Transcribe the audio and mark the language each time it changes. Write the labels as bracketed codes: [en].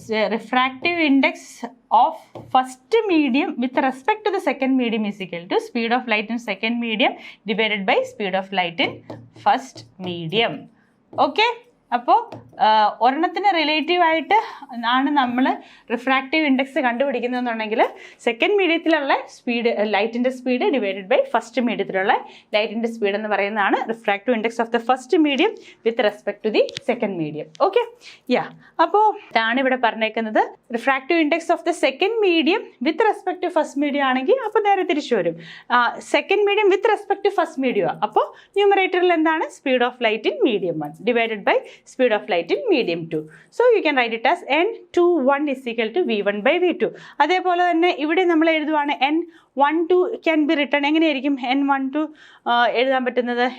[en] Refractive index of first medium with respect to the second medium is equal to speed of light in second medium divided by speed of light in first medium. [ml] Okay, അപ്പോൾ ഒരെണ്ണത്തിന് റിലേറ്റീവായിട്ട് ആണ് നമ്മൾ refractive index കണ്ടുപിടിക്കുന്നതെന്നുണ്ടെങ്കിൽ second മീഡിയത്തിലുള്ള speed ലൈറ്റിൻ്റെ speed divided by first മീഡിയത്തിലുള്ള ലൈറ്റിൻ്റെ speed എന്ന് പറയുന്നതാണ് refractive index of the first medium with respect to the second medium. Okay, അപ്പോൾ ഇതാണ് ഇവിടെ പറഞ്ഞേക്കുന്നത്. Refractive index of the second medium with respect to first medium ആണെങ്കിൽ അപ്പോൾ നേരെ തിരിച്ചു വരും. [en] second medium with respect to first medium, [ml] അപ്പോൾ ന്യൂമറേറ്ററിൽ എന്താണ്? [en] Speed of light in medium 1 divided by speed of light in medium 2. So you can write it as n21 is equal to v1 by v2. [ml] അതേപോലെ തന്നെ ഇവിടെ നമ്മൾ എഴുതുവാണ് [en] n12 can be written. [ml] എങ്ങനെയായിരിക്കും n12 എഴുതാൻ പറ്റുന്നത്?